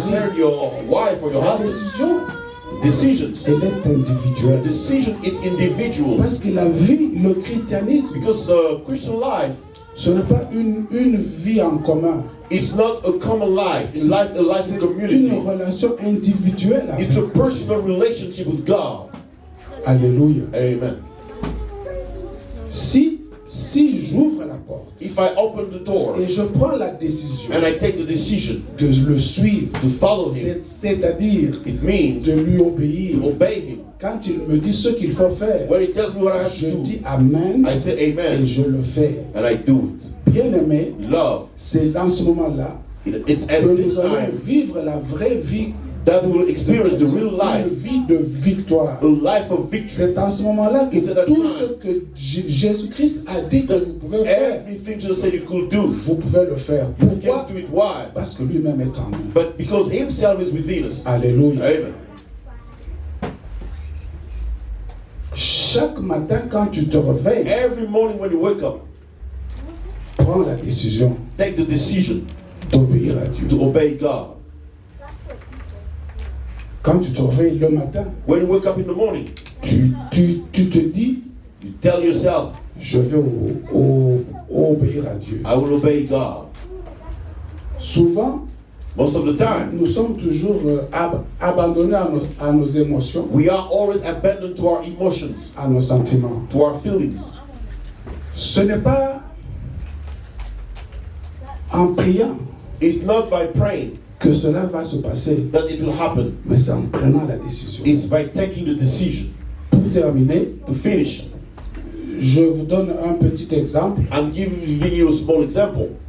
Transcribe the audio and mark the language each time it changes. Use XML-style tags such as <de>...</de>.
<en>concern your wife or your</en> <fr>La</fr> <en>husband.</en> <fr>décision,</fr> <en>Decisions.</en> <fr>elle est individuelle.</fr> <en>Decision is individual.</en> <fr>Parce que la vie, le christianisme,</fr> <en>Because the Christian life</en> <fr>ce n'est pas une vie en commun.</fr> <en>is not a common life. It's a life in</en> <fr>C'est</fr> <en>community.</en> <fr>une relation individuelle avec</fr> <en>It's a personal relationship with God.</en> <fr>Alléluia.</fr> <en>Amen.</en> <fr>Si j'ouvre la porte</fr> <en>if I open the door</en> <fr>et je prends la décision</fr> <en>and I take the decision</en> <fr>de le suivre,</fr> <en>to follow him,</en> <fr>c'est-à-dire</fr> <en>it means</en> <fr>de lui obéir.</fr> <en>to obey him.</en> <fr>Quand il me dit ce qu'il faut faire,</fr> <en>When he tells me what I have</en> <fr>je</fr> <en>to do,</en> <fr>dis Amen</fr> <en>I say</en> <fr>et</fr> <en>amen</en> <fr>je le fais.</fr> <en>and I do it.</en> <fr>Bien-aimé,</fr> <en>Love,</en> <fr>c'est dans ce moment-là</fr> <en>it's at</en> <fr>que</fr> <en>this</en> <fr>nous allons</fr> <en>time</en> <fr>vivre la vraie vie,</fr> <en>that we will experience the real</en> <fr>une</fr> <en>life,</en> <fr>vie de victoire.</fr> <en>a life of victory.</en> <fr>C'est en ce moment-là que</fr> <en>It's at that</en> <fr>tout</fr> <en>time.</en> <fr>ce que Jésus-Christ a dit que vous pouvez faire,</fr> <en>Everything Jesus said you could do,</en> <fr>vous pouvez le faire.</fr> <en>you</en> <fr>Pourquoi?</fr> <en>can do it. Why?</en> <fr>Parce que lui-même est en nous.</fr> <en>But because himself is within us.</en> <fr>Alléluia.</fr> <en>Amen.</en> <fr>Chaque matin, quand tu te réveilles,</fr> <en>Every morning when you wake up,</en> <fr>prends la décision</fr> <en>take the decision</en> <fr>d'obéir à Dieu.</fr> <en>to obey God.</en> <fr>Quand tu te réveilles le matin,</fr> <en>When you wake up in the morning,</en> <fr>tu te dis,</fr> <en>you tell yourself,</en> <fr>je vais obéir à Dieu.</fr> <en>I will obey God.</en> <fr>Souvent,</fr> <en>Most of the time,</en> <fr>nous sommes toujours abandonnés à nos émotions,</fr> <en>we are always abandoned to our emotions,</en> <fr>à nos sentiments.</fr> <en>to our feelings.</en> <fr>Ce n'est pas en priant</fr> <en>It's not by praying</en> <fr>que cela va se passer,</fr> <en>that it will happen.</en> <fr>mais c'est en prenant la décision.</fr> <en>It's by taking the decision.</en> <fr>Pour terminer,</fr> <en>To finish,</en> <fr>je vous donne un petit exemple</fr> <en>I'm giving you a small example</en>